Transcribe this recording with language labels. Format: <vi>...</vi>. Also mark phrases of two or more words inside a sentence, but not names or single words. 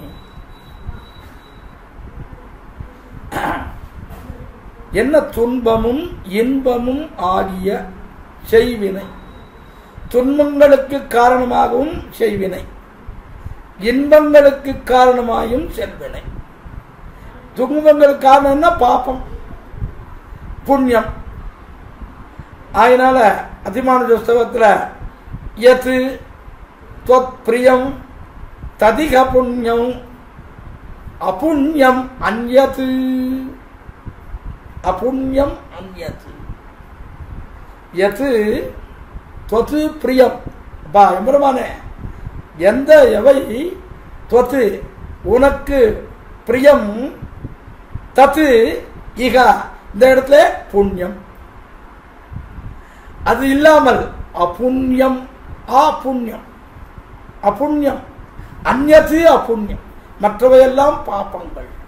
<ta>என்ன துன்பமும் இன்பமும் ஆகிய செய்வினை, துன்பங்களுக்கு காரணமாகவும் செய்வினை, இன்பங்களுக்கு காரணமாயும் செல்வினை. துன்பங்களுக்கு காரணம் என்ன? பாப்பம், புண்ணியம். அதனால அதிமான புஸ்தகத்தில்</ta> <sa>யத் त्वत् प्रियं तदिह पुण्यं अपुण्यम अन्यत्, अपुण्यम अन्यत्. யத் त्वत् प्रियम,</sa> <ta>அப்பா எம்பெருமானே, எந்த எவை त्वत् உனக்கு பிரியம், தத்து இக இந்த இடத்துல புண்ணியம், அது இல்லாமல் அபுண்ணியம், அபுண்ணியம், அபுண்ணியம், அந்யது அபுண்ணியம், மற்றவையெல்லாம் பாப்பங்கள்.</ta>